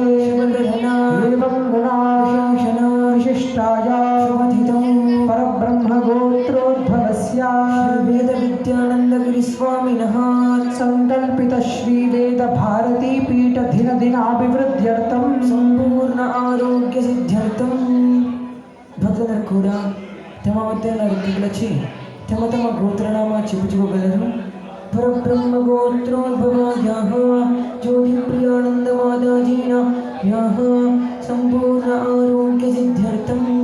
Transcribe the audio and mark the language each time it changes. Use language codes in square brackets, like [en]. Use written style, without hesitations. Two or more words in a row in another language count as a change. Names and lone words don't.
[sa] शुभकरणा एवं गुणाशना विशिष्टायां शुभतिथौ परब्रह्मगोत्रोद्भवस्य वेदविद्यानन्दगिरिस्वामिनः संकल्पित श्रीवेदभारतीपीठदिनदिनाभिवृद्ध्यर्थं [te] సంపూర్ణ ఆరోగ్య సిద్ధ్యర్థం భక్తులందరూ కూడా తమ వద్ద నడుపులచి తమ తమ గోత్రనామా చెప్పుకోగలరు. [sa] పరబ్రహ్మ గోత్రోద్భవాయాః జ్యోతిప్రియానందమాదాజీనాయాః సంపూర్ణ ఆరోగ్య సిద్ధ్యర్థం